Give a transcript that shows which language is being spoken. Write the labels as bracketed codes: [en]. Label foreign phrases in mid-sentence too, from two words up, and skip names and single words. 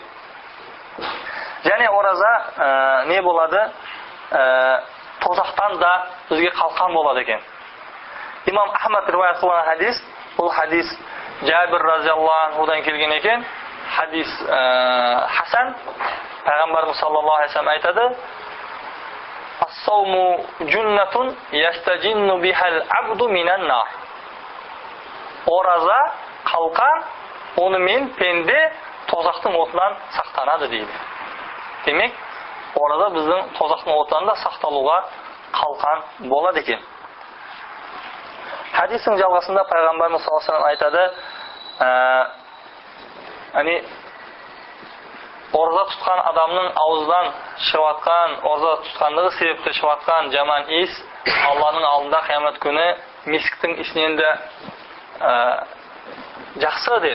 [kk] Және ораза не болады? Тозақтан да бізге қалқан болады екен. Имам Ахмад риуаят қылған хадис, бұл хадис Жабир [ar] رضي الله عنه [kk] келген екен. Хадис Хасан. [ar] Пайғамбарымыз صلى الله عليه وسلم айтады: "الصوم جنة يستجن بها العبد من النار." [kk] Ораза қалқан, онымен пенде тозақтың отынан сақтанады дейді. Демек, ораза біздің тозақтың отынан да сақталуға қалқан болады екен. Хадистің жалғасында Пайғамбарымыз [ar] صلى الله عليه وسلم [kk] айтады, ораза тұтқан адамның ауыздан шығыватқан, ораза тұтқандығы себепті шығыватқан жаман иіс Алланың алдында қиямет күні мисктің исінен де жақсы деді.